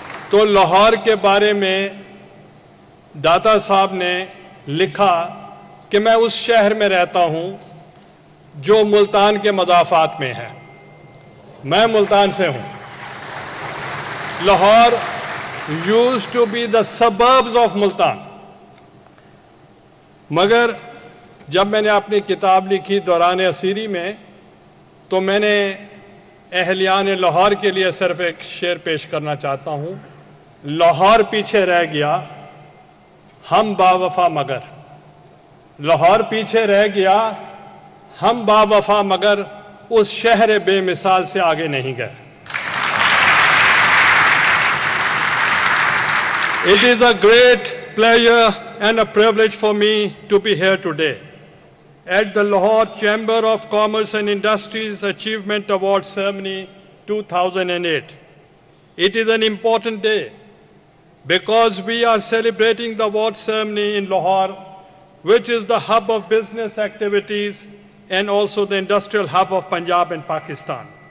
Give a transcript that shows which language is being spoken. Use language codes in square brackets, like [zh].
[ur] تو لاہور کے بارے میں داتا صاحب نے لکھا کہ میں اس شہر میں رہتا ہوں جو ملتان کے مضافات میں ہے. میں ملتان سے ہوں. [en] Lahore used to be the suburbs of Multan. [ur] مگر جب میں نے اپنی کتاب لکھی دوران اسیری میں, تو میں نے اہلیان لاہور کے لیے صرف ایک شعر پیش کرنا چاہتا ہوں. لاہور پیچھے رہ گیا ہم با وفا مگر, لاہور پیچھے رہ گیا ہم با وفا مگر, اس شہر بے مثال سے آگے نہیں گئے. [en] It is a great pleasure and a privilege for me to be here today at the Lahore Chamber of Commerce and Industries Achievement Award Ceremony 2008. It is an important day because we are celebrating the award ceremony in Lahore, which is the hub of business activities and also the industrial hub of Punjab and Pakistan.